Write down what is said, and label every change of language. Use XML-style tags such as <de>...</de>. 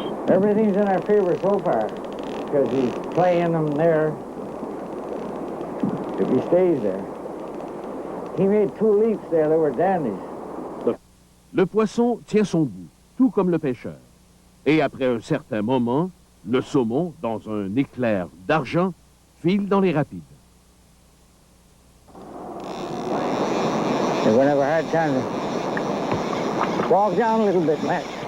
<en>Everything's in our favor so far, because he's playing them there if he stays there. He made 2 leaps there that were dandies.</en> <fr>Le poisson tient son bout, tout comme le pêcheur. Et après un certain moment, le saumon, dans un éclair d'argent, file dans les rapides.</fr> <en>They're gonna have a hard time to walk down a little bit, Matt.</en>